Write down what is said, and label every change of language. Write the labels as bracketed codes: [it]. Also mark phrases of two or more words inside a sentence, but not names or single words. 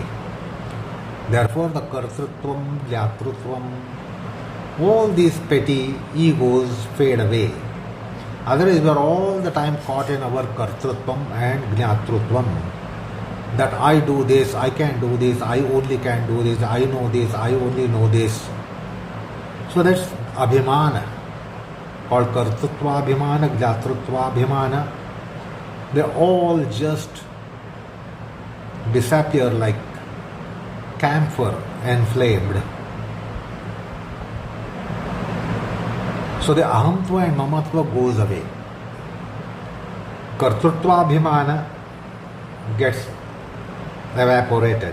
[en] Therefore the [sa] kartrutvam, jnatrutvam, [en] all these petty egos fade away. Otherwise we are all the time caught in our kartrutvam and jnatrutvam. That I do this, I can do this, I only can do this, I know this, I only know this. So that's abhimana, called [sa] kartrutva abhimana, jnatrutva abhimana. [en] They all just disappear like camphor enflamed. So the ahamtva and mamatva goes away. [sa] Kartrutva abhimana [en] gets evaporated.